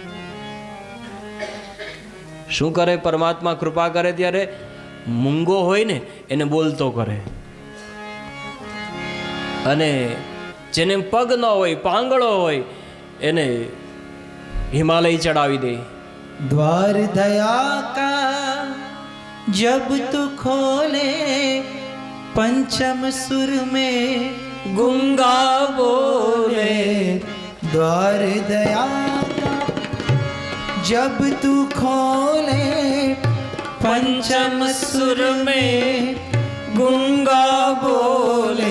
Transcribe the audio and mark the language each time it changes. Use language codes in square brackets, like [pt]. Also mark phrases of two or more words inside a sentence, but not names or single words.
[gu] શું કરે પરમાત્મા? કૃપા કરે ત્યારે મૂંગો હોય ને એને બોલતો કરે, અને જેને પગ ન હોય, પાંગળો હોય, એને હિમાલય ચડાવી દે. [hi] द्वार दया का जब तू खोले पंचम सुर में गुंगा बोले. द्वार दया का जब तू खोले पंचम सुर में गुंगा बोले.